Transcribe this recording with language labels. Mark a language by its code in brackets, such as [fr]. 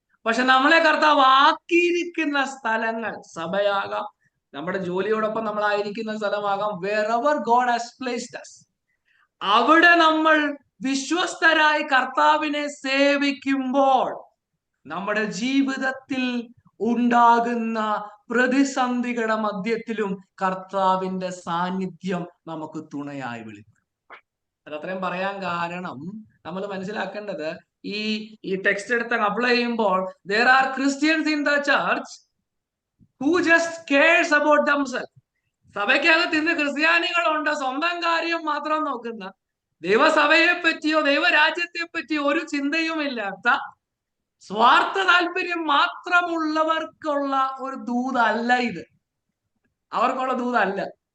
[ml] പക്ഷെ നമ്മളെ കർത്താവ് ആക്കിയിരിക്കുന്ന സ്ഥലങ്ങൾ സഭയാകാം, നമ്മുടെ ജോലിയോടൊപ്പം നമ്മളായിരിക്കുന്ന സ്ഥലമാകാം, [en] wherever God has placed us, [ml] അവിടെ നമ്മൾ വിശ്വസ്തരായി കർത്താവിനെ സേവിക്കുമ്പോൾ നമ്മുടെ ജീവിതത്തിൽ ഉണ്ടാകുന്ന പ്രതിസന്ധികളുടെ മധ്യത്തിലും കർത്താവിന്റെ സാന്നിധ്യം നമുക്ക് തുണയായി വെളിപ്പെടും. അതത്രയും പറയാൻ കാരണം നമ്മൾ മനസ്സിലാക്കേണ്ടത് ഈ ടെക്സ്റ്റ് എടുത്ത് അപ്ലൈ ചെയ്യുമ്പോൾ [en] there are Christians in the church who just cares about themselves. [ml] സഭയ്ക്കകത്ത് ഇന്ന് ക്രിസ്ത്യാനികളുണ്ട് സ്വന്തം കാര്യം മാത്രം നോക്കുന്ന, ദൈവസഭയെ പറ്റിയോ ദൈവരാജ്യത്തെ പറ്റിയോ ഒരു ചിന്തയുമില്ലാത്ത, സ്വാർത്ഥ താല്പര്യം മാത്രമുള്ളവർക്കുള്ള ഒരു ദൂതല്ല ഇത്. അവർക്കുള്ള ദൂതല്ല.